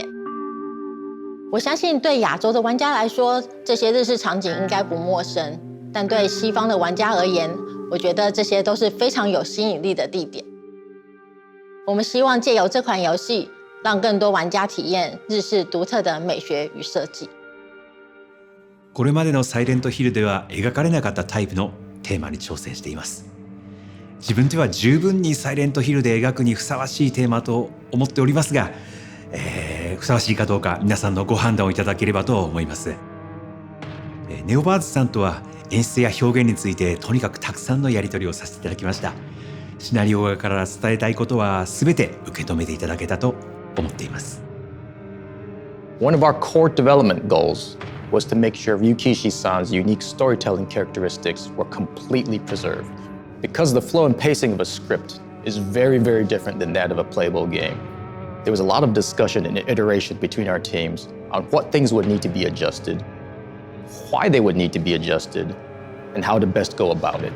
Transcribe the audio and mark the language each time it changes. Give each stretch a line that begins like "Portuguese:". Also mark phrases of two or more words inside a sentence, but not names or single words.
Chinese: 我相信对亚洲的玩家来说，这些日式场景应该不陌生，但对西方的玩家而言，我觉得这些都是非常有吸引力的地点。我们希望借由这款游戏，让更多玩家体验日式独特的美学与设計。
Japanese: これまでのサイレントヒルでは描かれなかったタイプのテーマに挑戦しています。自分では十分にサイレントヒルで描くにふさわしいテーマと思っておりますが、ふさわしいかどうか皆さんのご判断をいただければと思います。ネオバーズさんとは演出や表現についてとにかくたくさんのやり取りをさせていただきました。シナリオ側から伝えたいことは全て受け止めていただけたと思っています。
English: One of our core development goals was to make sure Ryukishi-san's unique storytelling characteristics were completely preserved. Because the flow and pacing of a script is very different than that of a playable game, there was a lot of discussion and iteration between our teams on what things would need to be adjusted, why they would need to be adjusted, and how to best go about it.